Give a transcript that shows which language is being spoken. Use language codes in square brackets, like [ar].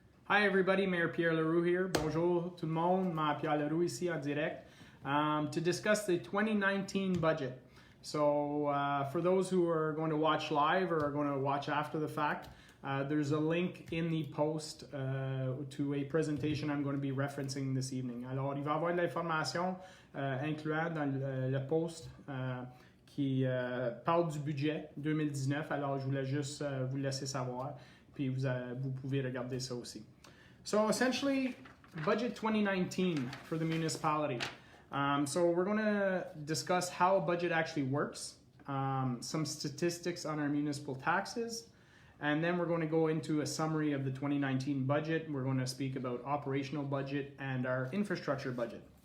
[en] Hi everybody, Mayor Pierre Leroux here. [fr] Bonjour tout le monde, Mayor Pierre Leroux ici en direct [en] to discuss the 2019 budget. So for those who are going to watch live or are going to watch after the fact, there's a link in the post to a presentation I'm going to be referencing this evening. [fr] Alors, il va y avoir de l'information incluant dans le post qui parle du budget 2019. Alors, je voulais juste vous laisser savoir, puis vous pouvez regarder ça aussi. [en] So essentially, budget 2019 for the municipality. So we're going to discuss how a budget actually works, some statistics on our municipal taxes, and then we're going to go into a summary of the 2019 budget. We're going to speak about operational budget and our infrastructure budget.